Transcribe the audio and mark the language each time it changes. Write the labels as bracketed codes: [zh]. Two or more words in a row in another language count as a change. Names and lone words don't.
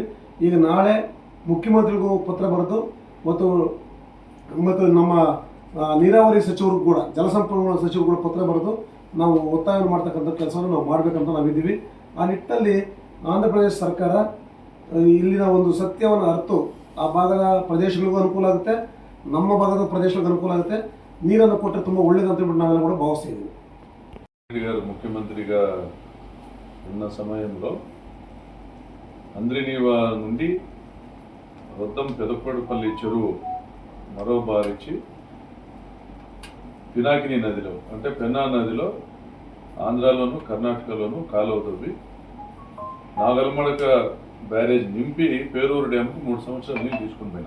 [kn] ಈಗ ನಾಳೆ ಮುಖ್ಯಮಂತ್ರಿಗೂ ಪತ್ರ ಬರೆದು ಮತ್ತು ನಮ್ಮ ನೀರಾವರಿ ಸಚಿವರು ಕೂಡ ಜಲಸಂಪನ್ಮೂಲ ಸಚಿವರು ಕೂಡ ಪತ್ರ ಬರೆದು ನಾವು ಒತ್ತಾಯವನ್ನು ಮಾಡ್ತಕ್ಕಂಥ ಕೆಲಸವನ್ನು ನಾವು ಮಾಡಬೇಕಂತ ನಾವಿದ್ದೀವಿ. ಆ ನಿಟ್ಟಲ್ಲಿ ಆಂಧ್ರ ಪ್ರದೇಶ ಸರ್ಕಾರ ಇಲ್ಲಿನ ಒಂದು ಸತ್ಯವನ್ನು ಅರ್ತು ಆ ಭಾಗದ ಪ್ರದೇಶಗಳಿಗೂ ಅನುಕೂಲ ಆಗುತ್ತೆ, ನಮ್ಮ ಭಾಗದ ಪ್ರದೇಶಗಳಿಗೂ ಅನುಕೂಲ ಆಗುತ್ತೆ, ನೀರನ್ನು ಕೊಟ್ಟರೆ ತುಂಬ ಒಳ್ಳೇದಂತ ಹೇಳ್ಬಿಟ್ಟು ನಾವೆಲ್ಲ [te] కూడా భావిస్తాము. ముఖ్యమంత్రిగా ఉన్న సమయంలో హంద్రినీవా నుండి రొద్దం పెదపడపల్లి చెరువు మరో బారిచ్చి పినాకిని నదిలో అంటే పెన్నా నదిలో ఆంధ్రాలోను కర్ణాటకలోను కాలువ తవ్వి నాగల్మడక బ్యారేజ్ నింపి పేరూరు డ్యాంకు 3 సంవత్సరాలు నీళ్ళు తీసుకుని పోయినాం.